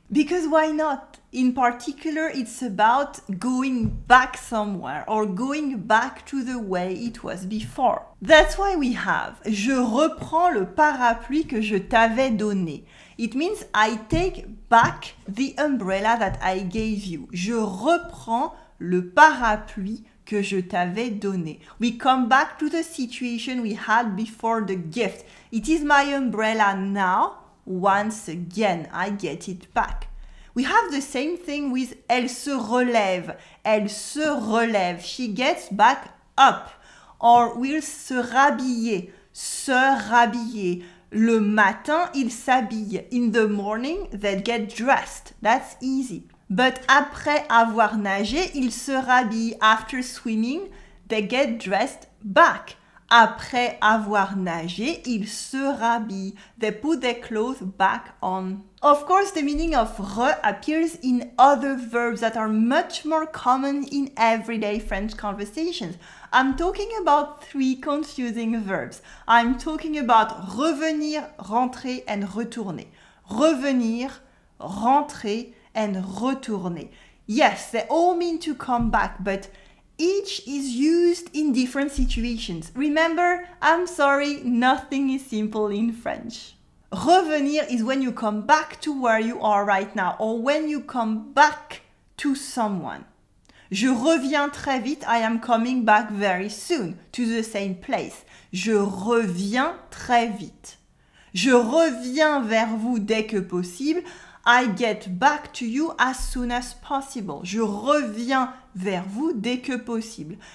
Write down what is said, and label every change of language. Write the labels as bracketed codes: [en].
[en] Because why not? In particular, it's about going back somewhere or going back to the way it was before. That's why we have [fr] je reprends le parapluie que je t'avais donné. [en] It means I take back the umbrella that I gave you. [fr] Je reprends le parapluie que je t'avais donné. [en] We come back to the situation we had before the gift. It is my umbrella now. Once again, I get it back. We have the same thing with [fr] elle se relève. Elle se relève. [en] She gets back up. Or will se rhabiller. [fr] Se rhabiller. Le matin, ils s'habillent. [en] In the morning, they get dressed. That's easy. But [fr] après avoir nagé, ils se rhabillent. [en] After swimming, they get dressed back. [fr] Après avoir nagé, ils se rhabillent. [en] They put their clothes back on. Of course, the meaning of re appears in other verbs that are much more common in everyday French conversations. I'm talking about 3 confusing verbs. I'm talking about revenir, rentrer, and retourner. Revenir, rentrer, and retourner. Yes, they all mean to come back, but each is used in different situations. Remember, I'm sorry, nothing is simple in French. Revenir is when you come back to where you are right now, or when you come back to someone. [fr] Je reviens très vite, [en] I am coming back very soon to the same place. [fr] Je reviens très vite. Je reviens vers vous dès que possible. [en] I get back to you as soon as possible. [fr] Je reviens vers vous dès que possible.